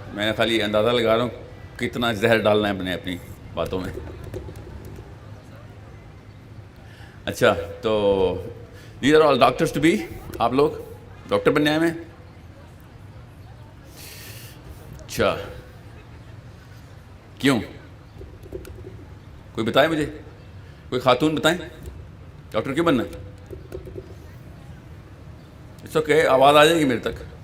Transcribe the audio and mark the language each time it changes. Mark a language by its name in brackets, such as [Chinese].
[Urdu] میں خالی اندازہ لگا رہا ہوں کتنا زہر ڈالنا ہے اپنی باتوں میں. اچھا تو [English] these are all doctors to be. [Urdu] آپ لوگ ڈاکٹر بننے آئے ہیں؟ اچھا کیوں؟ کوئی بتائے مجھے، کوئی خاتون بتائیں ڈاکٹر کیوں بننا؟ [English] it's okay, [Urdu] آواز آ جائے گی میرے تک.